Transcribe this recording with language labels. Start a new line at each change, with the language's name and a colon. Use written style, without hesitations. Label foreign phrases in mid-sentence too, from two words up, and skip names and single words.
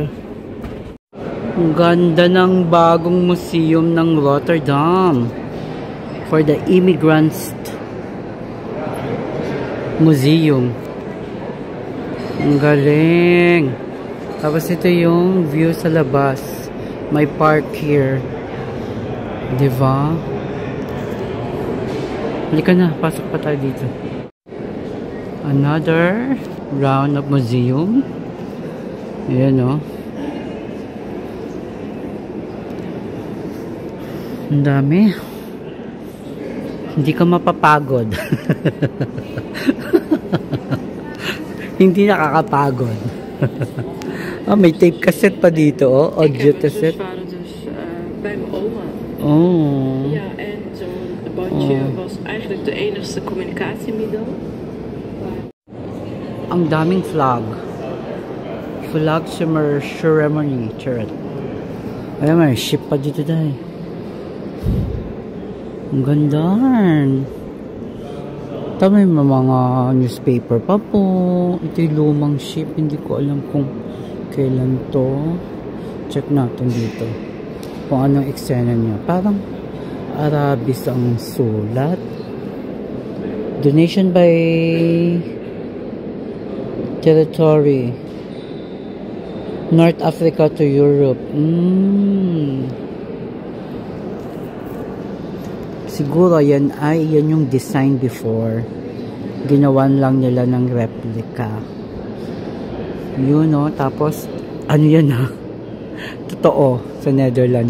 Filipino: Ang ganda ng bagong museum ng Rotterdam
English: for the Immigrants Museum.
Filipino: Ang galing. Tapos ito yung view sa labas. May
English: park here.
Filipino: Diba? Halika na, pasok pa tayo dito.
English: Another round of museum.
Filipino: Ayan, oh. Ang dami. Hindi ka mapapagod. Hindi nakakapagod. May
English: tape cassette
Filipino: pa dito, oh.
English: Audio cassette.
Dutch: Mijn vader dus bij mijn oma. Oh. Ja, en zo'n bandje was eigenlijk de enigste communicatiemiddel.
Filipino: Ang daming flag.
English: Flag ceremony.
Filipino: Charot. Ayan, may ship pa dito dahil. Ang ganda. Ito may mga newspaper pa po. Ito yung lumang ship. Hindi ko alam kung kailan to. Check natin dito. Kung anong eksena niya. Parang Arabis ang sulat.
English: Donation by territory. North Africa to Europe.
Filipino: Siguro yan yung
English: design before.
Filipino: Ginawan lang nila ng replica. Yun, no? Tapos, ano yan, ha? Totoo, sa Netherlands.